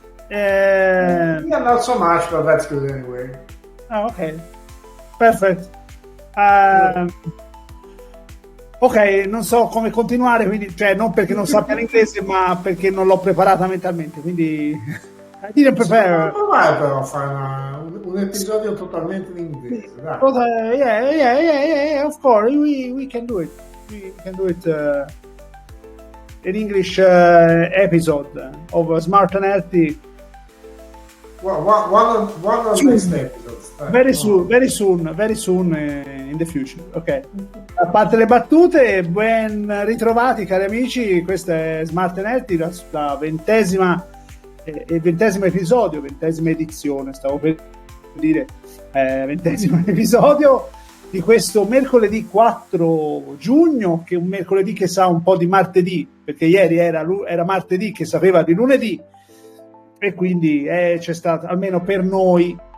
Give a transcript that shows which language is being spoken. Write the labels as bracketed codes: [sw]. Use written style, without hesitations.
[en] Yeah, not so much, but that's good anyway. Oh, okay. Perfect. [it] Ok, non so come continuare, quindi, cioè non perché non sappia l'inglese, ma perché non l'ho preparata mentalmente, quindi [en] I didn't prepare. [it] Provare però a fare un episodio totalmente in inglese, dai. [en] But, yeah, of course, we can do it. We can do it an English episode of Smart & Healthy. One of the next episodes. Very soon in the future. Ok. [it] A parte le battute, ben ritrovati cari amici, questa è Smart & Healthy, la ventesimo episodio, ventesima edizione, stavo per dire, ventesimo episodio di questo mercoledì 4 giugno, che è un mercoledì che sa un po' di martedì, perché ieri era martedì che sapeva di lunedì, e quindi c'è stato, almeno per noi,